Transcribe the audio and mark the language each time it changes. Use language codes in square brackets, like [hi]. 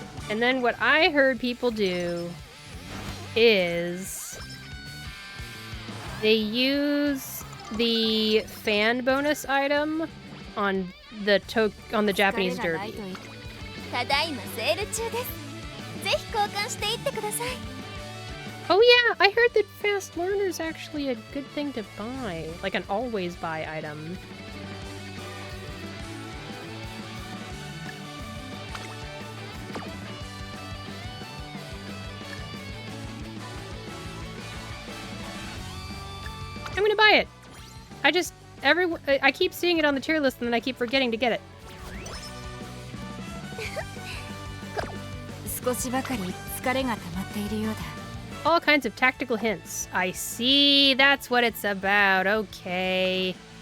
[en] And then what I heard people do is they use the fan bonus item on the Japanese Derby. [ja] ただいまセール中です。ぜひ交換していってください。 [en] Oh yeah, I heard that fast learner's actually a good thing to buy, like an always buy item. I'm gonna buy it. I keep seeing it on the tier list and then I keep forgetting to get it. [ja] 少しばかり疲れが溜まっているようだ。 [en] All kinds of tactical hints. I see. That's what it's about. Okay.